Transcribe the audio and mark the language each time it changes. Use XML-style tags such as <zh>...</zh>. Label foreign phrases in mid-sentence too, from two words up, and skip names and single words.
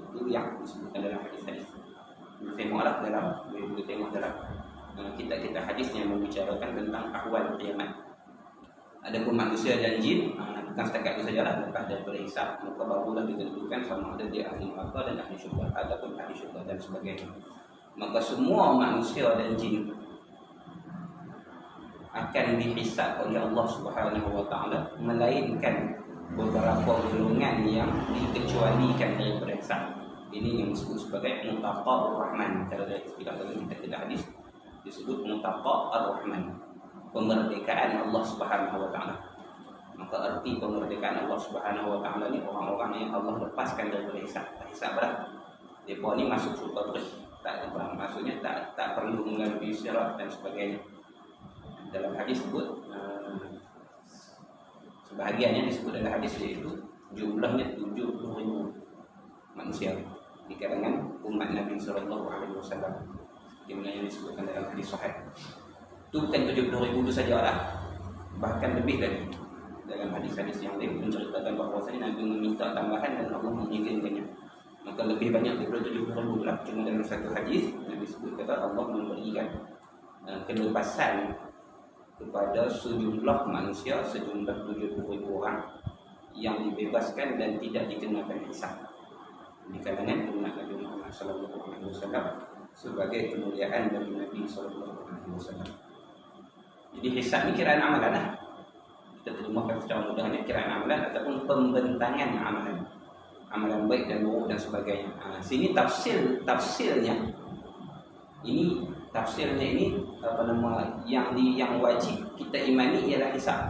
<ms>Itu yang disebutkan dalam hadis-hadis. Tengoklah dalam kitab-kitab hadis yang membicarakan tentang ahwal kiamat. Adapun manusia dan jin, bukan setakat itu sajalah, lepas daripada hisab, maka barulah ditentukan sama ada dia ahli neraka dan ahli syurga ataupun ahli syurga dan sebagainya. Maka semua manusia dan jin akan dihisab oleh Allah</ms> <ar>سبحانه وتعالى,</ar> <ms>melainkan beberapa golongan yang dikecualikan daripada hisab. Ini yang disebut sebagai</ms> <ar>عتقاء الرحمن.</ar> <ms>Kalau dari istilah dalam kitab hadis disebut</ms> <ar>عتقاء الرحمن,</ar> <ms>kemerdekaan Allah</ms> <ar>سبحانه وتعالى.</ar> <ms>Maka arti kemerdekaan Allah</ms> <ar>سبحانه وتعالى</ar> <ms>ni orang-orang yang Allah lepaskan daripada hisab. Hisab berat. Depa ni masuk surga terus. Tak apa, maksudnya tak perlu melalui sirat dan sebagainya. Dalam hadis sebut sebahagian yang disebut dalam hadis iaitu jumlahnya 70,000 manusia di kalangan umat Nabi</ms> <ar>صلى الله عليه وسلم.</ar> <ms>Di mana yang disebutkan dalam hadis sahih. Itu bukan 70,000 itu sajalah. Bahkan lebih lagi. Dalam hadis-hadis yang lain menceritakan bahawasanya Nabi meminta tambahan dan Allah mengizinkannya. Maka lebih banyak daripada 70,000 lah. Cuma dalam satu hadis Nabi sebut kata Allah memberikan kebebasan kepada sejumlah manusia, sejumlah 70,000 orang yang dibebaskan dan tidak dikenakan hisab di kalangan umat Nabi Muhammad</ms> <ar>صلى الله عليه وسلم</ar> <ms>sebagai kemuliaan dari Nabi</ms> <ar>صلى الله عليه وسلم.</ar> <ms>Jadi hisab ni kiraan amalan lah. Kita terjemahkan secara mudahnya kiraan amalan ataupun pembentangan amalan. Amalan baik dan buruk dan sebagainya. Sini tafsirnya ini apa nama yang wajib kita imani ialah hisab.</ms>